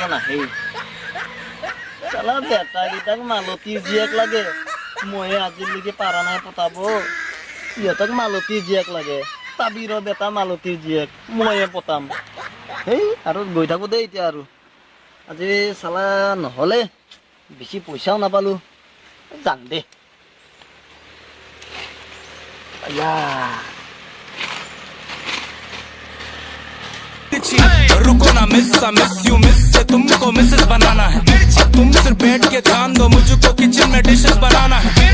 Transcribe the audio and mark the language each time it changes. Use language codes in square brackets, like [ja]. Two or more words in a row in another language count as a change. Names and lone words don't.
[as] নাহেই চালা বেটাকেইটাক মালতী জীয়েক লাগে মই আজিলৈকে পাৰা নাই পতাব সিহঁতক মালতী জীয়েক লাগে তাবিৰ বেটা মালতীৰ জীয়েক ময়ে পতাম সেই আৰু গৈ থাকো দেই এতিয়া আৰু আজি চালা নহ'লে বেছি পইচাও নাপালো যাম দে [hi] रुको ना मिस से तुमको मिसेस बनाना है तुम सिर्फ बैठ के ध्यान दो मुझको किचन में डिशेस बनाना है